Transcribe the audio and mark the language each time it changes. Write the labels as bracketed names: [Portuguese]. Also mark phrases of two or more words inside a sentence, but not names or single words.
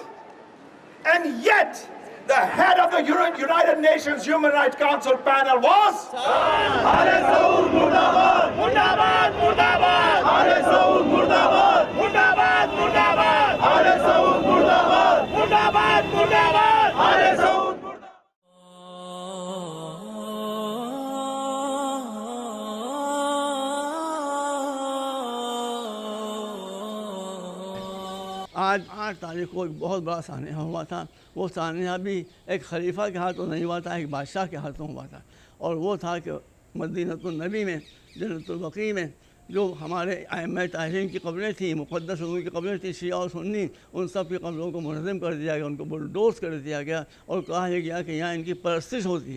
[English] And yet, the head of the United Nations Human Rights Council panel was [Urdu] آل سعود مردہ باد، مردہ باد، مردہ باد، آل سعود مردہ باد، مردہ باد، مردہ باد، آل سعود مردہ باد، مردہ باد، مردہ باد، آل سعود. آج 8 تاریخ کو ایک بہت بڑا سانحہ ہوا تھا. وہ سانحہ بھی ایک خلیفہ کے ہاتھوں نہیں ہوا تھا, ایک بادشاہ کے ہاتھوں ہوا تھا, اور وہ تھا کہ مدینۃ النبی میں, جنت البقیع میں, جو ہمارے ائمہ طاہرین کی قبریں تھیں, مقدس لوگوں کی قبریں تھیں, شیعہ اور سنی, ان سب کی قبروں کو منظم کر دیا گیا, ان کو بلڈوز کر دیا گیا, اور کہا یہ گیا کہ یہاں ان کی پرستش ہوتی ہے.